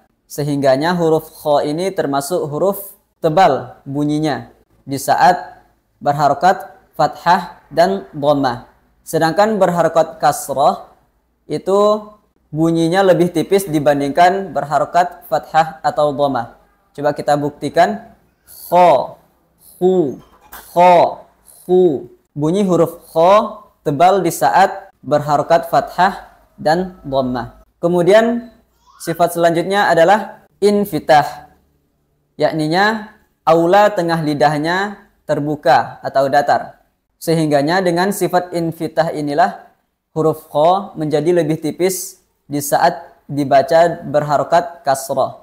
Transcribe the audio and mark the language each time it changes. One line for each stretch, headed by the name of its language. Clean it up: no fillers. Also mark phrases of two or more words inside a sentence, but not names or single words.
Indonesian: Sehingganya huruf kha ini termasuk huruf tebal bunyinya di saat berharokat fathah dan dhammah. Sedangkan berharokat kasrah itu bunyinya lebih tipis dibandingkan berharokat fathah atau dhammah. Coba kita buktikan.
Arabic: خَ، خُ، خَ، خُ.
Indonesian: Bunyi huruf kha tebal di saat berharokat fathah dan dhammah. Kemudian sifat selanjutnya adalah infitah, yakninya aula tengah lidahnya terbuka atau datar. Sehingganya dengan sifat infitah inilah huruf kha menjadi lebih tipis di saat dibaca berharokat kasrah.